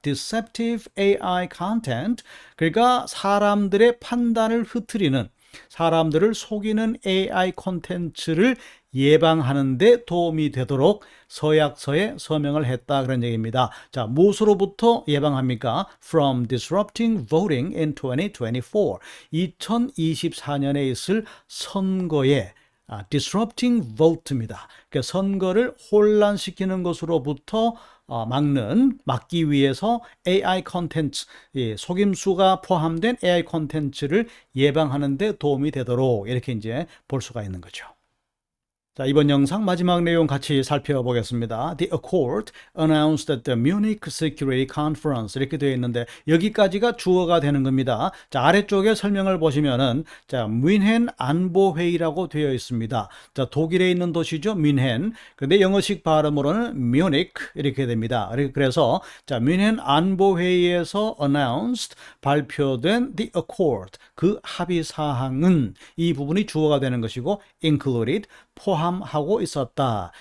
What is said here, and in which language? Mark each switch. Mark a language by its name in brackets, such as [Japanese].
[English] Deceptive AI content, [Korean] 그러니까 사람들의 판단을 흐트리는, 사람들을 속이는 AI 콘텐츠를 예방하는 데 도움이 되도록 서약서에 서명을 했다. 그런 얘기입니다. 자, 무엇으로부터 예방합니까? [English] From disrupting voting in 2024. [Korean] 2024년에 있을 선거에 [English] disrupting vote [Korean] 입니다. 그러니까 선거를 혼란시키는 것으로부터 막기 위해서 AI 콘텐츠, 속임수가 포함된 AI 콘텐츠를 예방하는 데 도움이 되도록 이렇게 이제 볼 수가 있는 거죠. 자, 이번 영상 마지막 내용 같이 살펴보겠습니다. [English] The Accord announced at the Munich Security Conference, [Korean] 이렇게 되어 있는데 여기까지가 주어가 되는 겁니다. 자, 아래쪽에 설명을 보시면은 자, 뮌헨 안보회의라고 되어 있습니다. 자, 독일에 있는 도시죠, 뮌헨. 근데 영어식 발음으로는 뮤닉 이렇게 됩니다. 그래서 자, 뮌헨 안보회의에서 announced, 발표된 the Accord, 그 합의 사항은, 이 부분이 주어가 되는 것이고 included, 포함하고 있었다.